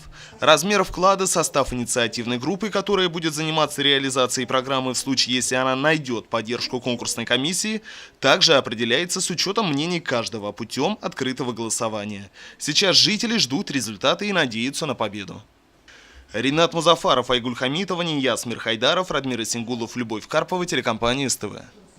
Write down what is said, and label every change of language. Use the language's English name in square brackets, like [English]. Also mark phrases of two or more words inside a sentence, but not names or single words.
[Russian] Размер вклада, состав инициативной группы, которая будет заниматься реализацией программы в случае, если она найдет поддержку конкурсной комиссии, также определяется с учетом мнений каждого путем открытого голосования. Сейчас жители ждут результаты и надеются на победу. Ринат Музафаров, Айгуль Хамитова, Нияз Мирхайдаров, Радмир Исингулов, Любовь Карпова, телекомпания СТВ.